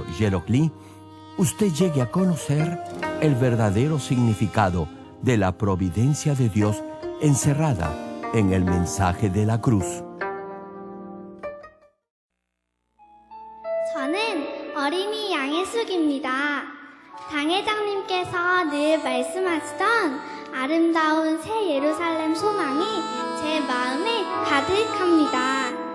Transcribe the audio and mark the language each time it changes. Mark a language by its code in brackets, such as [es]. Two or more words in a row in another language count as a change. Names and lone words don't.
[es] Gerald Lee, usted llegue a conocer el verdadero significado de la providencia de Dios encerrada en el mensaje de la cruz. [ko] 저는 어린이 양혜숙입니다. 당회장님께서 늘 말씀하시던 아름다운 새 예루살렘 소망이 제 마음에 가득합니다.